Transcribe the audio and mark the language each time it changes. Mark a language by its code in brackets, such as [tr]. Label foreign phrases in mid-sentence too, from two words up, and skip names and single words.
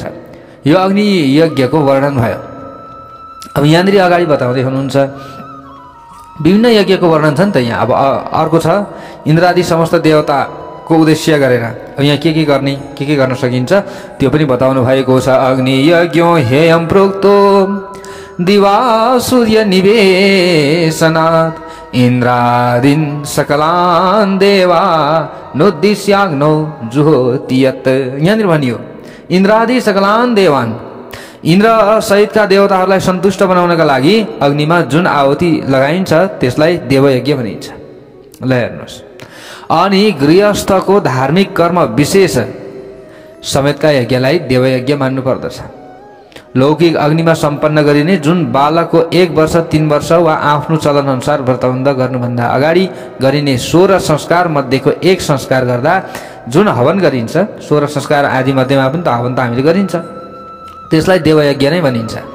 [ne] यो अग्नि यज्ञको वर्णन भयो। अब यहाँनिर अगाडि बताउँदै हुनुहुन्छ विभिन्न यज्ञको वर्णन छ नि त यहाँ। अब अर्को छ इन्द्रादि समस्त देवताको उद्देश्य गरेर अब यहाँ के गर्ने, के गर्न सकिन्छ त्यो पनि बताउनु भएको छ। [sa] अग्नि यज्ञो हेयं प्रोक्तो दिवा सूर्य निवेशनात् इन्द्रादीन् सकलान् देवा नोद्दिश्याग्नौ जुहोतियत्। [ne] यहाँनिर भनियो इन्द्रादि [sa] सकलान् देवान्, [ne] इन्द्र सहितका देवताहरूलाई सन्तुष्ट बनाउनका लागि अग्निमा जुन आहुति लगाइन्छ त्यसलाई देवयज्ञ भनिन्छ। ल हेर्नुहोस्, अनि गृहस्थको धार्मिक कर्म विशेष समेतका यज्ञलाई देवयज्ञ मान्नु पर्दछ। लौकिक अग्निमा सम्पन्न गरिने जुन बालकको 1 वर्ष 3 वर्ष वा आफ्नो चलनअनुसार व्रतबन्ध गर्नुभन्दा अगाडि गरिने 16 संस्कार मध्येको एक संस्कार गर्दा जुन हवन गरिन्छ, 16 संस्कार आदि मध्येमा पनि त हवन त हामीले गरिन्छ, त्यसलाई देवयज्ञ नै भनिन्छ।